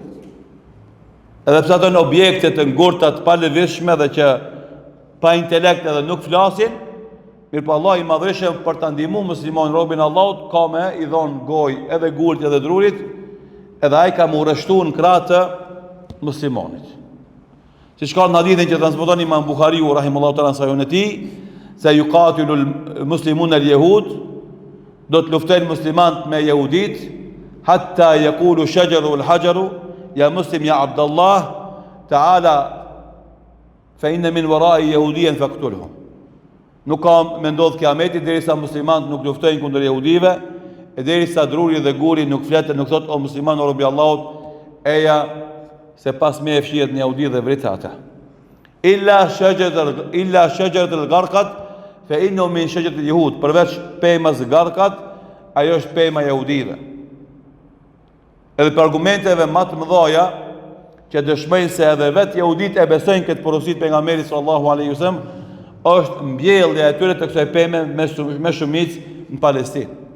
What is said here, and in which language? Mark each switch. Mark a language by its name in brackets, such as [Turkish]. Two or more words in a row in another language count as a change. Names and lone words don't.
[Albanian] Edhe pse ato në objekte të ngurta të palëvizshme dhe që pa intelekt edhe nuk flasin, mirëpo Allah i madhreshëm për ta ndihmuar muslimanin robin Allahut ka me i dhon gojë edhe gurit edhe drurit, edhe ai ka mu rreshtuar në krah të muslimanit. Siç ka në hadithin që transmeton Imam Buhariu [Arabic] رحمه الله تعالى [Albanian] në sahihun e tij, se [Arabic] يقاتل المسلمون اليهود, [Albanian] do të luftojnë muslimanët me jehudit, [Arabic] حتى يقول الشجر الحجر يا مسلم يا عبد الله تعالى فإن من وراء يهوديا فاقتلهم. [Albanian] Nuk ka me ndodh kiameti derisa muslimanët nuk luftojnë kundër jehudive, e derisa druri dhe guri nuk fletë, nuk thot o musliman o robi Allahut, eja se pas me e fshihet në jehudi dhe vrita ata. [Arabic] إلا شجرة الغرقد فإنه من شجرة اليهود, [Albanian] përveç pemës gharqat, ajo është pema jehudive. Edhe për argumenteve më të mëdha që dëshmojnë se edhe vetë jehudit e besojnë këtë porosit pejgamberit [Arabic] صلى الله عليه وسلم, [Albanian] është mbjellja e tyre të kësaj peme me shumicë në Palestinë.